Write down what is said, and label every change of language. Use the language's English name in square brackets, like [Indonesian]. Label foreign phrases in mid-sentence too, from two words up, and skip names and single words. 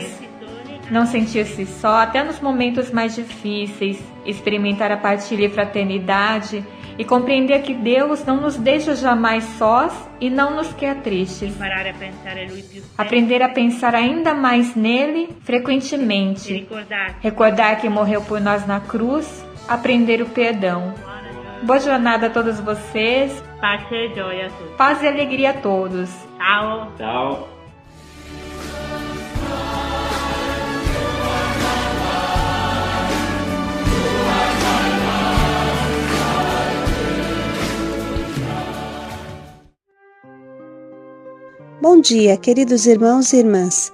[Portuguese] Não sentir-se só até nos momentos mais difíceis, experimentar a partilha e fraternidade e compreender que Deus não nos deixa jamais sós e não nos quer tristes. Aprender a pensar ainda mais nele frequentemente. Recordar que morreu por nós na cruz. Aprender o perdão. Boa jornada a todos vocês. [Italian] Pace e gioia a tutti. [Portuguese] Paz e alegria a todos. [Italian] Ciao. Ciao. [Portuguese] Bom dia, queridos irmãos e irmãs.